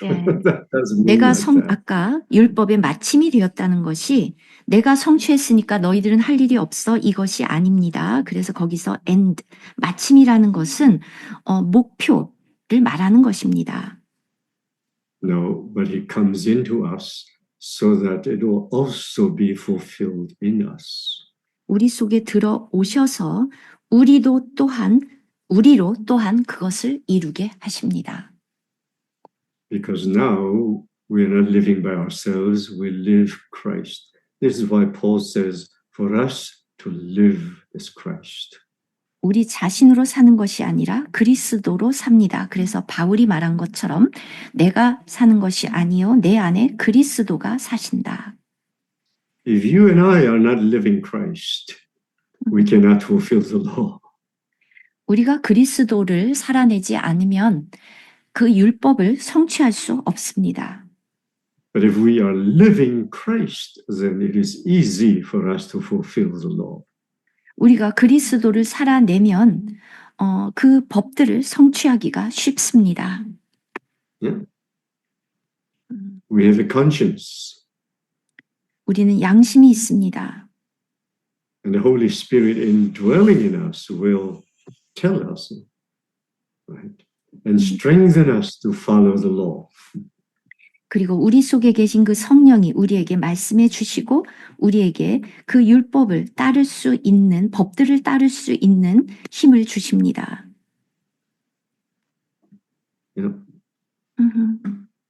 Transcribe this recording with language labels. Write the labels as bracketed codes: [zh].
[ko] 예. [en] That doesn't mean [ko] 내가 [en] like that. [ko] 아까 율법의 마침이 되었다는 것이 내가 성취했으니까 너희들은 할 일이 없어 이것이 아닙니다. 그래서 거기서 end, 마침이라는 것은 목표를 말하는 것입니다. [en] No, but he comes into us so that it will also be fulfilled in us. [ko] 우리 속에 들어오셔서 우리로 또한 그것을 이루게 하십니다. [en] Because now we are not living by ourselves, we live Christ. This is why Paul says, for us to live is Christ. [ko] 우리 자신으로 사는 것이 아니라 그리스도로 삽니다. 그래서 바울이 말한 것처럼 내가 사는 것이 아니요 내 안에 그리스도가 사신다. [en] If you and I are not living Christ, we cannot fulfill the law. [ko] 우리가 그리스도를 살아내지 않으면 그 율법을 성취할 수 없습니다. [en] But if we are living Christ, then it is easy for us to fulfill the law. [ko] 우리가 그리스도를 살아내면 그 법들을 성취하기가 쉽습니다. [en] Yeah? We have a conscience, [ko] 우리는 양심이 있습니다. [en] and the Holy Spirit indwelling in us will tell us, right, and strengthen us to follow the law. [ko] 그리고 우리 속에 계신 그 성령이 우리에게 말씀해 주시고 우리에게 그 율법을 따를 수 있는 법들을 따를 수 있는 힘을 주십니다. [en] Yeah. 음흠.